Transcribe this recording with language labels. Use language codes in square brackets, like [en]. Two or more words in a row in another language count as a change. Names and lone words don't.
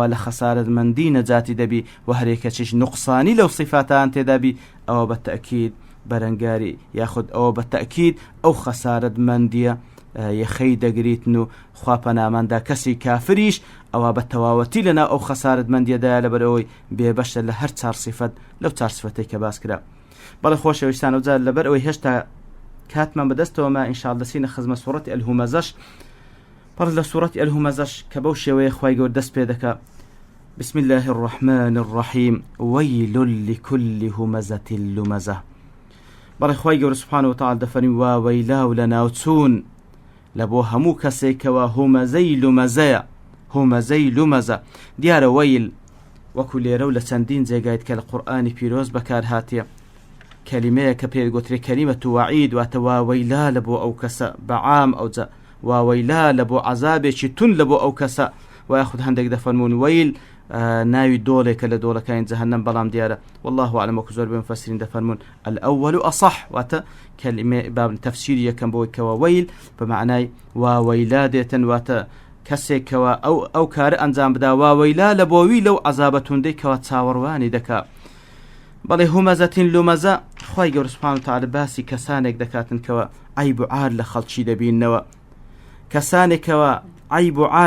[ckb] لە خەسارەتمەندی نەجاتی دەبی و هەرێکەچیش نوقسانی لەو سیفاتان تێدابی ئەوە بە تەئکید بەرەنگاری یاخود ئەوە بە تەئکید ئەو خەسارەتمەندیە یەخەی دەگریتن و خوا پەناماندا کەسی کافریش ئەوە بە تەواوەتی لەنا ئەو خەسارەتمەندیەدایە لەبەرەوەی بێبەشە لە هەر چار سیفەت لەو چار سیفەتەی کە باس کرا بەڵێ خۆشەویستان ئەوجا لەبەر ئەوەی هێشتا کاتمان بەدەستەوەمە ئینشاءالله دەچینە خزمە سوورەتی ئەلهومەزەش پڕ لە سوورەتی ئەلهومەزەش کە بەو شێوەیە خوای گەورە دەست پێ دەکا [ar] بسم الله الرحمن الرحيم ويل لكل همزة لمزة [ckb] بەڵێ خوای گەورە [ar] سوبحانه وتعالى [ckb] دەفەرمی وا وەیلا و لەناوچوون لە بۆ هەموو کەسێکەوە هومەزەی لومەزە دیارە وەیل وەکو لێرە و لە چەندین جێگایت کە لە قورئانی پیرۆز بەکار هاتیە کەلیمەیە کە پێ گوترێ کەلیمەت وەعید واتە وا وەیلا لە بۆ ئەو کەسە بەعام ئەوجا وا وەیلا لە بۆ عەزابێکی تون لە بۆ ئەو کەسە و یاخود هەندێک دەفەرمون وەیل ناوی دۆڵێکە لە دۆڵەکانی جەهەنەم بەڵام دیارە [ar] والله أعلم [ckb] وەکو زۆر بێ مفەسرین دەفەرمون [ar] الأول أصح [ckb] واتە کەلیمە باب تەفسیری یەکەم بۆی کەوە وەیل بەمعنای وا وەیلا دێتن واتە کەسێکەوە ئەو کارە ئەنجام بدا وا وەیلا لە بۆوی لەو عەزابە توندەی کەوە چاوەڕوانی دەکا بەڵێ هومەزەتین لومەزە خوای گەورە [ar] سوبحانه وتعالى [ckb] باسی کەسانێک دەکاتن کەوە عیب و عار لە خەڵکی دەبینەوە کەسانێکەوە عیب و عار